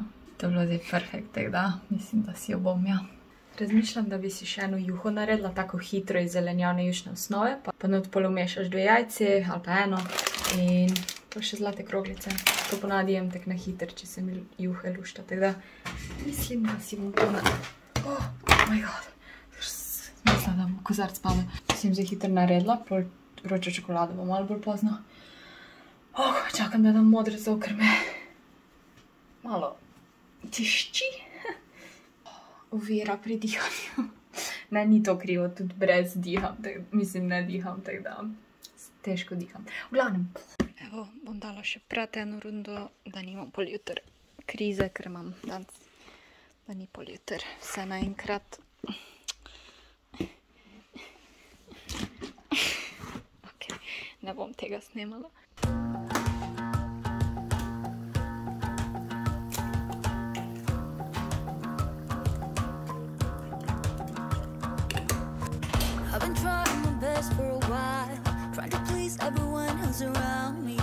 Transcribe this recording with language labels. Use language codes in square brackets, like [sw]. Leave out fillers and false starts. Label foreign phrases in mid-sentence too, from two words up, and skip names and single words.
[sl] To je bilo zdaj perfekt, tako da mislim, da si jo bom, ja. Razmišljam, da bi si še eno juho naredila, tako hitro iz zelenjavne jušne osnove, pa not polomešaš 2 jajci ali pa eno in pa še zlate kroglice. To ponavadi jem tak na hiter, če se mi juhe lušta, tako da mislim, da si bom to [en] Oh my god. [sl] Mislim, da bom kozarc pada. Sem zdaj hitro naredila, pol vročo čokolado bo malo bolj pozno. Čakam, da dam modre zato, ker me malo tišči. Ovira pri dihanju. Ne, ni to krivo, tudi brez diham, mislim, ne diham, tako da težko diham. V glavnem. Evo, bom dala še prati eno rundo, da nimam pol jutr krize, ker imam danes, da ni pol jutr vse naenkrat. Ok, ne bom tega snemala. [en] I've been trying my best for a while, trying to please everyone who's around me.